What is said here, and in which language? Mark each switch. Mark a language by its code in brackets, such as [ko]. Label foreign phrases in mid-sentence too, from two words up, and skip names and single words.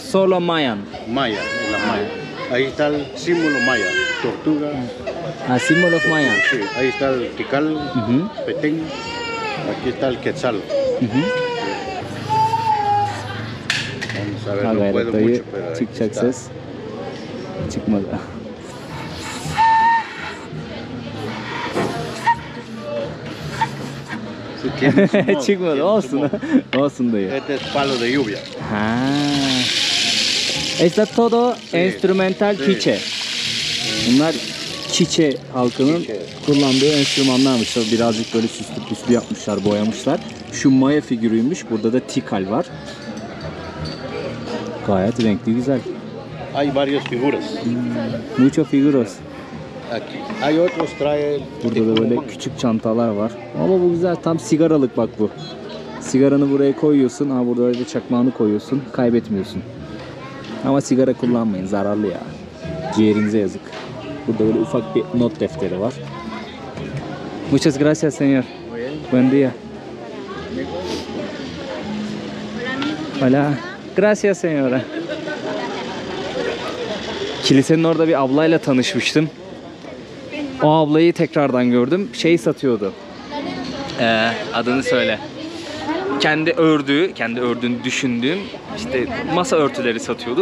[es] solo mayan? Maya, es la maya. Ahí está el símbolo maya, tortuga. Ah, símbolo maya. Sí, ahí está el tical, Ujú, petén. Aquí está el quetzal. uhu. Vamos a ver, Ha no puedo [tr] gayret dayı [es] mucho, pero ahí [tr] çıkacak [es] está. [tr] ses. Çıkmadı. [es] Sí, tiene su modo, [tr] Çıkmadı. [es] tiene su [tr] Olsun. [es] modo. [tr] Olsun dayı. [es] Este es palo de lluvia. Ha. Está todo Sí. instrumental Sí. [tr] quiche. Bunlar Çiçe halkının Çiçe. kullandığı enstrümanlarmış. Tabii birazcık böyle süslü püslü yapmışlar, boyamışlar. Şu Maya figürüymüş. Burada da tikal var. Gayet renkli, güzel. [es] Hay varias figuras. Mucho figuros. Aquí hay otros, trae. [tr] Burada da böyle küçük çantalar var. Ama bu güzel, tam sigaralık bak bu. Sigaranı buraya koyuyorsun. Ha, burada da çakmağını koyuyorsun. Kaybetmiyorsun. Ama sigara kullanmayın. Zararlı ya. Ciğerinize yazık. Burada böyle ufak bir not defteri var. [es] Muchas gracias, señor. Buen día. Hola. Gracias, señora. [tr] Kilisenin orada bir ablayla tanışmıştım. O ablayı tekrardan gördüm. Şey satıyordu. Adını söyle. Kendi ördüğünü düşündüğüm işte masa örtüleri satıyordu.